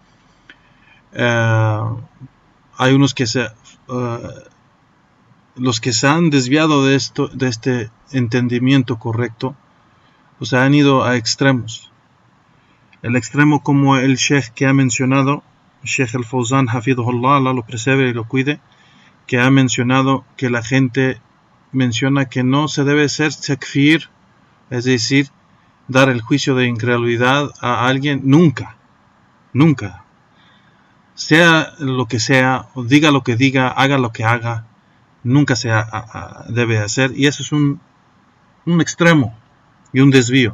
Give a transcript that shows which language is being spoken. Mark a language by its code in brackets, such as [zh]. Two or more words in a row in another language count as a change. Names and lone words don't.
[es] Hay unos que los que se han desviado de este entendimiento correcto, o sea, han ido a extremos. El extremo, como el sheikh que ha mencionado, Sheikh al-Fawzan, hafidhullah, Allah lo preserve y lo cuide, que ha mencionado que la gente menciona que no se debe ser takfir, es decir, dar el juicio de incredulidad a alguien nunca, sea lo que sea, o diga lo que diga, haga lo que haga, nunca se debe hacer, y eso es un extremo y un desvío.